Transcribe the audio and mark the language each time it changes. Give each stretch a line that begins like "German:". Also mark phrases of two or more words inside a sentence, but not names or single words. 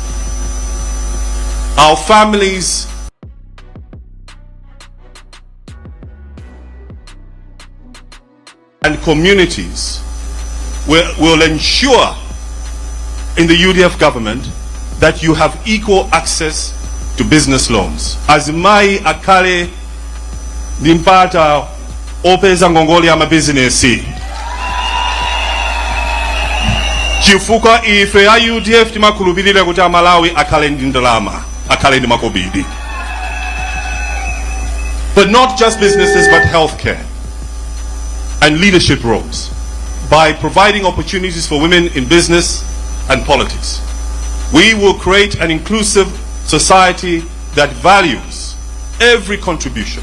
English: Our families and communities will ensure in the UDF government that you have equal access to business loans.
Nyanja: Azimai akale dimpata opeza ngongoli ama business. Chifuka ife ya UDF timakulubirira kuti Malawi akale ndi ndalama, akale ndi makobidi.
English: But not just businesses, but healthcare and leadership roles, by providing opportunities for women in business and politics. We will create an inclusive society that values every contribution.